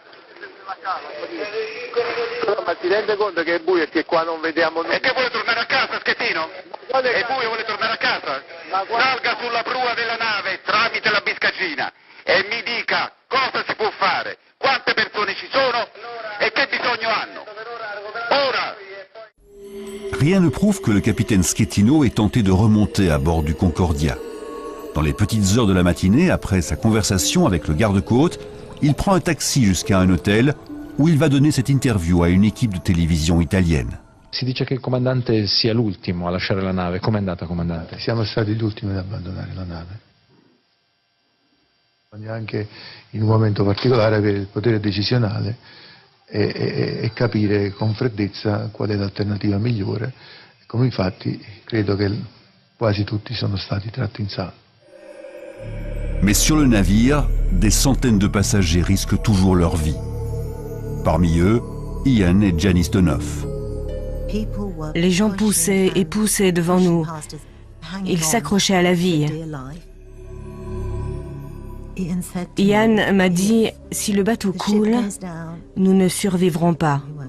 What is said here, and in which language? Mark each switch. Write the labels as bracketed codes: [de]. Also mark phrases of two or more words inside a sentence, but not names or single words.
[it] Ma ti rende conto che è buio e che qua non vediamo nulla? E che vuole tornare a casa, Schettino? È buio, vuole tornare a casa? Salga sulla prua della nave tramite la biscaggina e mi dica cosa si può fare, quante persone ci sono e che bisogno hanno. Ora! [fr] Rien ne prouve que le capitaine Schettino ait tenté de remonter à bord du Concordia. Dans les petites heures de la matinée, après sa conversation avec le garde-côte, il prend un taxi jusqu'à un hôtel où il va donner cette interview à une équipe de télévision italienne. [it] Si dice che il comandante sia l'ultimo a lasciare la nave. Com'è andata, comandante? Siamo stati gli ultimi ad abbandonare la nave. Bisogna anche in un momento particolare avere il potere decisionale e capire con freddezza qual è l'alternativa migliore. Come infatti credo che quasi tutti sono stati tratti in salvo. [fr] Mais sur le navire, des centaines de passagers risquent toujours leur vie. Parmi eux, Ian et Janice Donoff. Les gens poussaient et poussaient devant nous. Ils s'accrochaient à la vie. Ian m'a dit, si le bateau coule, nous ne survivrons pas.